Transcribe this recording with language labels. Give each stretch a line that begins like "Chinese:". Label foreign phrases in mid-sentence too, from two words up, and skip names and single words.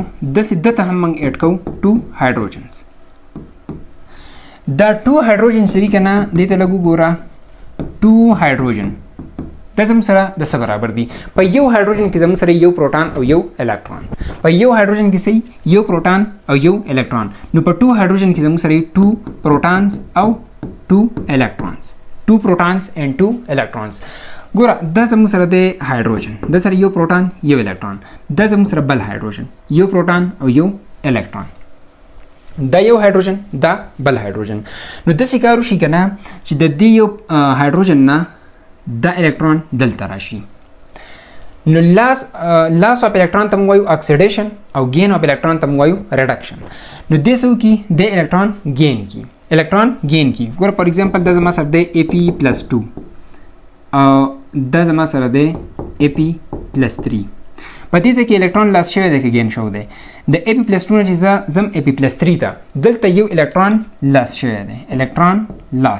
Pashto: داسې دته هم موږ ایډ کوو 2 هایدروجنز. دا 2 هایدروجن چې دي که نه، دې ته لږ وګوره. 2 هایدروجن دا زموږ سره د څه برابر دي؟ په یو هایدروجن کې زموږ سره یو پروټان او یو الکترون. په یو هایدروجن کې صحیح یو پروټان او یو الکترون. نو په 2 هایدروجن کې زموږ سره 2 پروټانز او 2 الکترونز.
English: 2 protons and 2 electrons.
Pashto: ګوره دا زموږ سره د هایدروجن، دا سره یو پروټان یو الکترون، دا زموږ سره بل هایدروجن، یو پروټان او یو الکترون. دا یو هایدروجن، دا بل هایدروجن. نو داسې کار وشي که نه چې د دې یو هایدروجن نه دا الکترون دلته راشي. نو
English: loss of electron
Pashto: ته موږ وایو اکسیډیشن، او
English: gain of electron
Pashto: ته موږ وایو ریډکشن. نو دې څه وکړي؟ د
English: electron gain
Pashto: کی،
English: electron gain
Pashto: کی. ګوره
English: for example
Pashto: دا زما سره د AP+2 او دا زما سره د AP+3. په دې ځای کې
English: electron loss
Pashto: شوی دی که گین شوی دی؟ د AP+2 نه چې زه ځم AP+3 ته، دلته یو
English: electron loss
Pashto: شوی دی،
English: electron loss.